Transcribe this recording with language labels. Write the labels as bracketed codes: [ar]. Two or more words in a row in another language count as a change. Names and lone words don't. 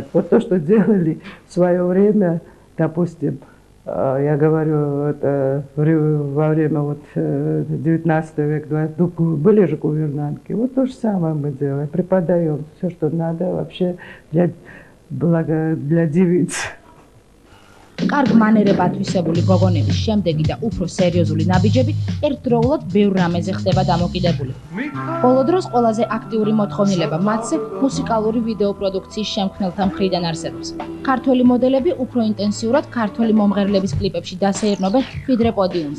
[ru] Вот то, что делали в свое время, допустим, я говорю, это во время вот 19 века, были же гувернантки. Вот то же самое мы делаем, преподаем все, что надо вообще для девиц. [ka] კარგ მანერებად თვისებული გოგონების შემდეგი და უფრო სერიოზული ნაბიჯები ერთდროულად ბევრ რამეზე ხდება დამოკიდებული. ბოლო დროს ყველაზე აქტიური მოთხოვნილება მათზე მუსიკალური ვიდეო პროდუქციის შემქმნელთა მხრიდან არსებობს. ქართველი მოდელები უფრო ინტენსიურად ქართველი მომღერლების კლიპებში დასეირნობენ ვიდრე პოდიუმზე.